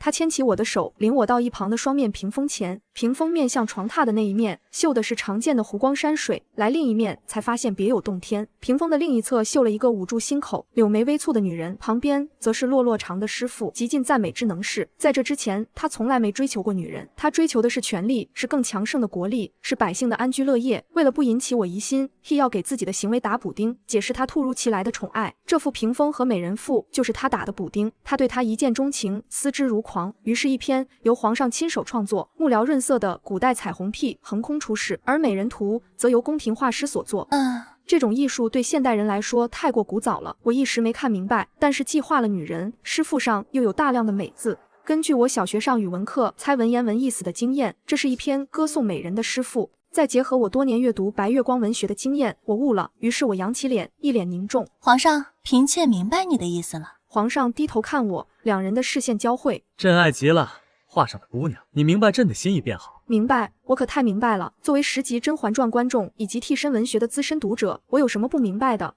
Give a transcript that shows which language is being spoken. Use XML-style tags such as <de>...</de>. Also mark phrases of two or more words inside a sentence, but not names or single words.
<zh>他牽起我的手，領我到一旁的雙面屏風前，屏風面向床榻的那一面繡的是常見的湖光山水，來另一面才發現別有洞天。屏風的另一側繡了一個捂住心口、柳眉微蹙的女人，旁邊則是落落長的師傅，極盡讚美之能事。在這之前，他從來沒追求過女人，他追求的是權力，是更強盛的國力，是百姓的安居樂業。為了不引起我疑心，he 要給自己的行為打補丁，解釋他突如其來的寵愛。這幅屏風和美人賦就是他打的補丁，他對他一見鍾情，思之如狂。於是，一篇由皇上親手創作、幕僚潤色的古代彩虹屁橫空出世，而美人圖則由宮廷畫師所作。這種藝術對現代人來說太過古早了，我一時沒看明白。但是既畫了女人，詩賦上又有大量的美字。根據我小學上語文課猜文言文意思的經驗，這是一篇歌頌美人的詩賦。再結合我多年閱讀白月光文學的經驗，我悟了。於是我揚起臉，一臉凝重。皇上，嫔妾明白你的意思了。皇上低頭看我，两人的視線交汇。朕爱极了畫上的姑娘，你明白朕的心意便好。明白，我可太明白了。作為10集《甄嬛傳》觀眾以及替身文學的資深讀者，我有什麼不明白的？</zh>